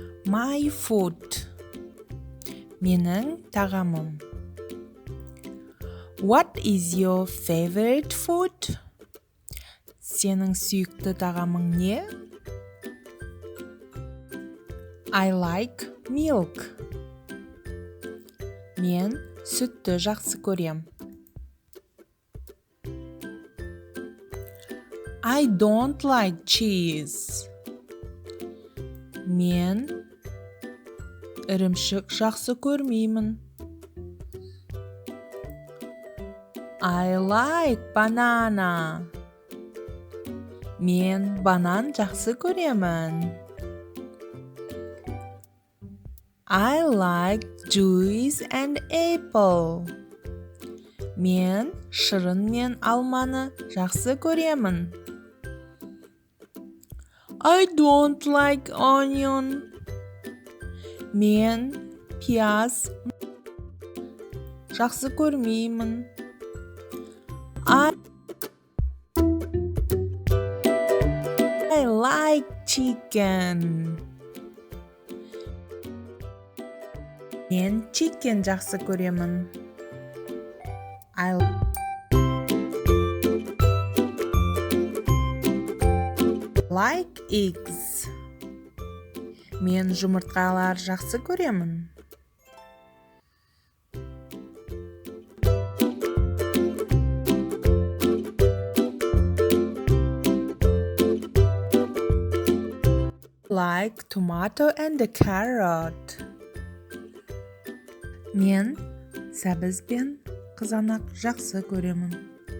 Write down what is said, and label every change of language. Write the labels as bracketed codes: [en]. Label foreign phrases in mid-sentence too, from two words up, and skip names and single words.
[en] My food. [kk] Менің тағамым. [en] What is your favorite food? [kk] Сенің сүйікті тағамың не? [en] I like milk. [kk] Мен сүтті жақсы көрем. [en] I don't like cheese. [kk] Мен ірімшік жақсы көрмеймін. [en] I like banana. [kk] Мен банан жақсы көремін. [en] I like juice and apple. [kk] Мен шырын мен алманы жақсы көремін. [en] I don't like onion. [kk] Мен пияз жақсы көрмеймін. [en] I like chicken. [kk] Мен chicken жақсы көремін. [en] I like eggs. [kk] Мен жұмыртқалар жақсы көремін. [en] Like tomato and a carrot. [kk] Мен сәбіз бен қызанақ жақсы көремін.